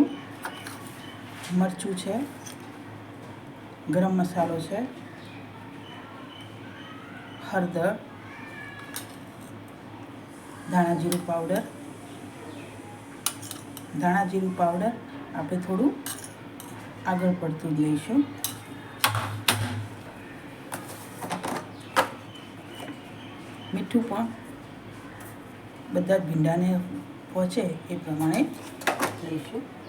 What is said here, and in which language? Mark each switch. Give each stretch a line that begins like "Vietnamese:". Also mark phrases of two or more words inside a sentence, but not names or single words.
Gujarati: મરચું છે, ગરમ મસાલો છે, હળદર, ધાણા જીરું પાઉડર। ધાણા જીરું પાઉડર આપણે થોડું આગળ પડતું જ લઈશું। मीठું પણ બધા જ ભીંડાને પહોંચે એ પ્રમાણે લઈશું।